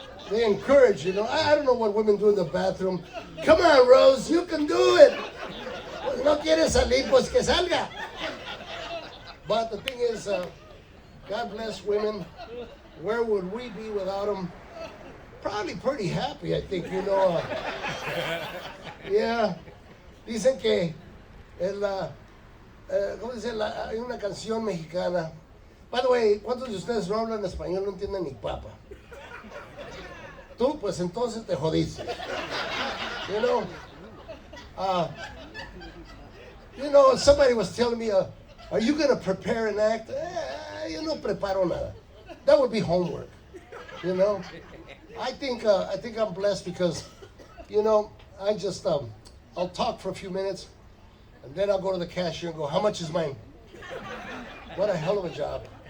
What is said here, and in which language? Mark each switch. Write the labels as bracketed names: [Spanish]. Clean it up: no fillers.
[English] They encourage, you know. I don't know what women do in the bathroom. Come on, Rose, you can do it. [Spanish] Pues no quiere salir, pues que salga. [English] But the thing is, God bless women. Where would we be without them? Probably pretty happy, I think, you know. Yeah. [Spanish] Dicen que ¿cómo dice? Hay una canción mexicana. [English] By the way, [Spanish] ¿cuántos de ustedes no hablan español, no entienden ni papa? Tú, pues entonces te jodiste. [English] You know, somebody was telling me, are you going to prepare an act? [Spanish] Yo no preparo nada. [English] That would be homework, you know. I think I'm blessed because, you know, I just, I'll talk for a few minutes, and then I'll go to the cashier and go, how much is mine? What a hell of a job.